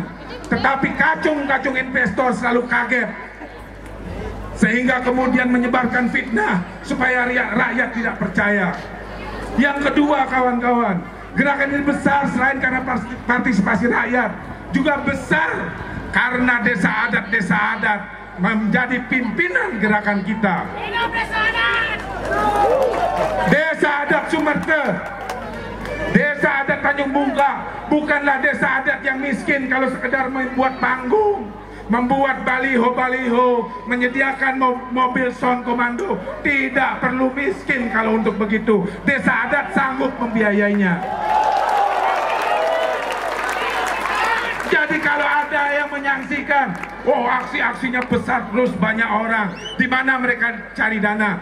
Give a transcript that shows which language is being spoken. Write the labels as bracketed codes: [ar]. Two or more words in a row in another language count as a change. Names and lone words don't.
[id] Tetapi kacung-kacung investor selalu kaget, sehingga kemudian menyebarkan fitnah supaya rakyat tidak percaya. Yang kedua kawan-kawan, gerakan ini besar selain karena partisipasi rakyat, juga besar karena desa adat menjadi pimpinan gerakan kita. Desa adat Sumerte, desa adat Tanjung Bungka bukanlah desa adat yang miskin kalau sekedar membuat panggung, membuat baliho-baliho, menyediakan mobil sound komando. Tidak perlu miskin kalau untuk begitu. Desa adat sanggup membiayainya. Jadi kalau ada yang menyaksikan, oh aksi-aksinya besar terus banyak orang, di mana mereka cari dana?